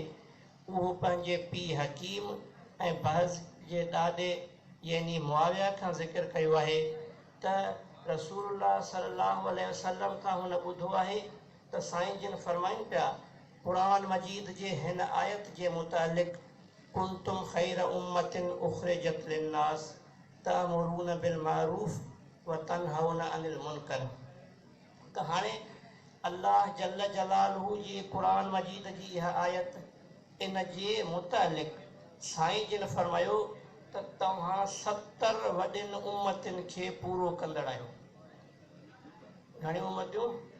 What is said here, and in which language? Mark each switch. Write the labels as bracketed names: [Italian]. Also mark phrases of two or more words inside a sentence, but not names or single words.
[Sindhi] उहो पंहिंजे पीउ हकीम ऐं बहज़ जे ॾाॾे यानी मुआविया खां ज़िक्र कयो आहे त रसूलुल्लाह [Arabic] صلى الله عليه وسلم [Sindhi] खां हुन ॿुधो आहे त साईं जिन फरमाइनि पिया क़ुरान मजीद जे हिन आयत जे मुतालिक़ [Arabic] كنتم خير أمة أخرجت للناس تأمرون بالمعروف وتنهون عن المنكر. [Sindhi] त हाणे [Arabic] الله جل جلاله [Sindhi] जी क़ुरान मजीद जी इहा आयत इन जे मुतालिक़ साईं जिन फरमायो त तव्हां 70 वॾियुनि उम्मतियुनि खे पूरो कंदड़ आहियो। घणियूं उम्मतियूं?